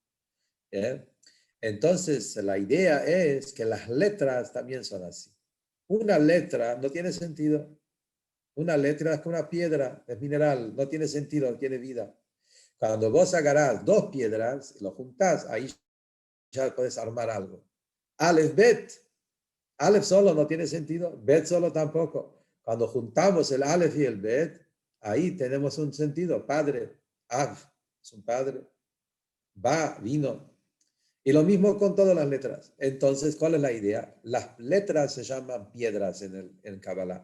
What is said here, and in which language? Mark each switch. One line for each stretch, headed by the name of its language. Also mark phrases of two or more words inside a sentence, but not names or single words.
Spanish: Entonces la idea es que las letras también son así. Una letra no tiene sentido. Una letra es como una piedra, es mineral, no tiene sentido, no tiene vida. Cuando vos agarrás 2 piedras y lo juntás, ahí ya puedes armar algo. Aleph, Bet. Aleph solo no tiene sentido, Bet solo tampoco. Cuando juntamos el Aleph y el Bet, ahí tenemos un sentido. Padre, Av, es un padre. Ba, vino. Y lo mismo con todas las letras. Entonces, ¿cuál es la idea? Las letras se llaman piedras en Kabbalah.